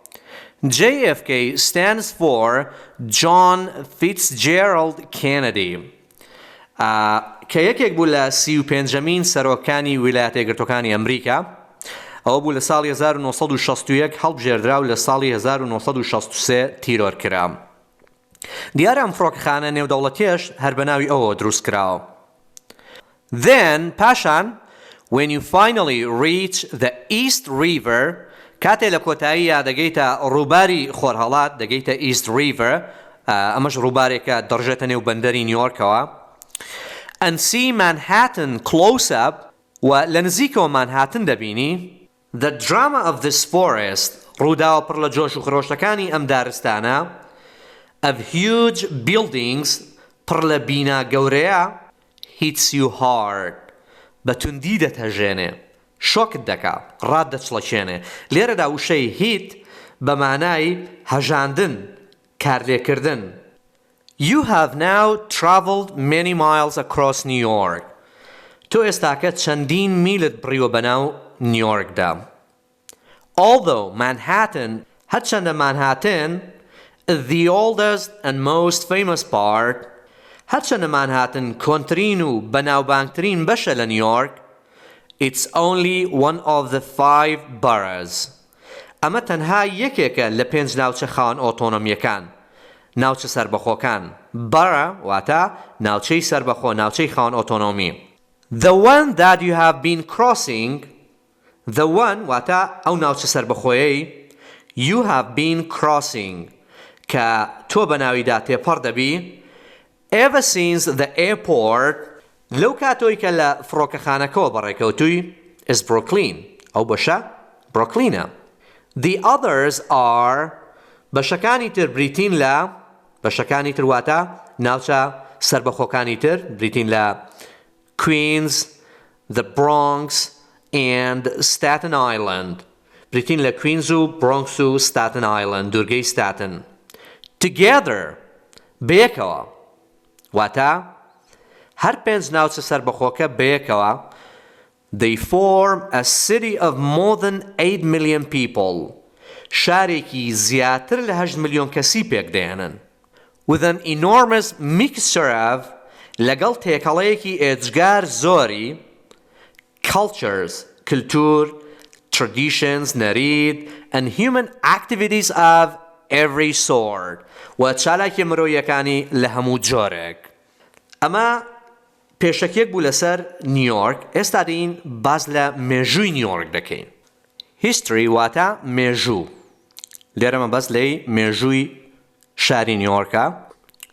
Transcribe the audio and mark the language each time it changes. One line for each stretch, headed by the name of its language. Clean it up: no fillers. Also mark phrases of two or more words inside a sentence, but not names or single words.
English: JFK stands for John Fitzgerald Kennedy
Central Kurdish: کە یەکێک بوو لە 35مین سەرۆکانی ویلایەتە یەکگرتووەکانی ئەمریکا. ئەوە بوو لە ساڵی 1961 هەڵبژێردرا و لە ساڵی 1963 تیرۆر کرا. دیارە ئەم فڕۆکەخانە نێودەوڵەتیەش هەر بە ناوی ئەوە دروست کراوە.
English: Then پاشان when you finally reach the East River
Central Kurdish: کاتێ لە کۆتاییە دەگەیتە ڕووباری خۆرهەڵات، دەگەیتە
English: East River،
Central Kurdish: ئەمەش ڕووبارێکە دەڕژێتە نێو بەندەری نیویۆرکەوە.
English: And see Manhattan close up
Central Kurdish: و لە نزیکەوە مانهاتن دەبینی.
English: The drama of this forest
Central Kurdish: ڕووداوە پڕ لە جۆش و خرۆشتەکانی ئەم دارستانە
English: of huge buildings
Central Kurdish: پڕ لە بینا گەورەیە
English: hits you hard
Central Kurdish: بەتوندی دەتەژێنێ، شۆکت دەکا، ڕات دەچڵەکێنێ. لێرەدا وشەی هیت بە مانای هەژاندن، کارلێکردن.
English: You have now traveled many miles across New York.
Central Kurdish: تۆ ئێستاکە چەندین میلت بڕیوە بەناو نیویۆرکدا.
English: Although Manhattan
Central Kurdish: هەرچەندە مانهاتن
English: the oldest and most famous part
Central Kurdish: هەرچەندە مانهاتن کۆنترین و بەناوبانگترین بەشە لە نیویۆرک
English: it's only one of the 5 boroughs.
Central Kurdish: ئەمە تەنها یەکێکە لە 5 ناوچە خاوەن ئۆتۆنۆمیەکان، ناوچە سەربەخۆکان. borough واتە ناوچەی سەربەخۆ، ناوچەی خاوەن ئۆتۆنۆمی.
English: The one that you have been crossing the one
Central Kurdish: واتە ئەو ناوچە سەربەخۆیەی
English: you have been crossing
Central Kurdish: کە تۆ بە ناویدا تێپەڕ دەبی
English: ever since the airport
Central Kurdish: لەو کاتۆی کە لە فڕۆکەخانەکەەوە بەڕێکەوتووی
English: is Brooklyn
Central Kurdish: ئەو بەشە بروکلینە.
English: The others are
Central Kurdish: بەشەکانی تر بریتین لە بەشەکانی تر واتە ناوچە سەربەخۆکانی تر بریتین لە
English: Queens, the Bronx and Staten Island.
Central Kurdish: بریتین لە Queens و Bronx و Staten Island، دوورگەی Staten.
English: Together
Central Kurdish: بەیەکەوە واتە هەر 5 ناوچە سەربەخۆکە بەیەکەوە
English: they form a city of more than 8 million people.
Central Kurdish: شارێکی زیاتر لە 8 ملیۆن کەسی پێک دێنن.
English: With an enormous mixture of
Central Kurdish: لەگەڵ تێکەڵەیەکی ئێجگار زۆری
English: cultures کلتور، traditions نەرید and human activities of every sort
Central Kurdish: و چالاکی مرۆیەکانی لە هەموو جۆرێک. ئەمە پێشەکێک بوو لەسەر نیویۆرک. ئێستا دەین باز لە مێژووی نیویۆرک دەکەین. history واتە مێژوو. لێرەمە بەس لەی مێژووی شاری نیویۆرکە.